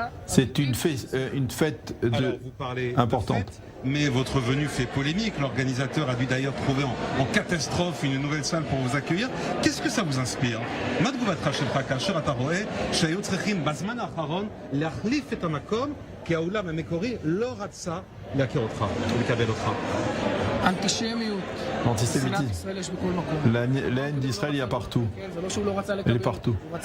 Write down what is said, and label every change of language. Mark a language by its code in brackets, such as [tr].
[fr] C'est une fête importante. Mais votre venue fait polémique. L'organisateur a dû d'ailleurs trouver en catastrophe une nouvelle salle pour vous accueillir. Qu'est-ce que ça vous inspire? [he] מה תגובתך שלך כאשר אתה רואה שהיו צריכים בזמן האחרון להחליף את המקום כי האולם המקורי לא רצה להכיר אותך ולקבל אותך? אנטישמיות. [fr] L'antisémitisme. La haine d'Israël, il y a partout. Elle est partout.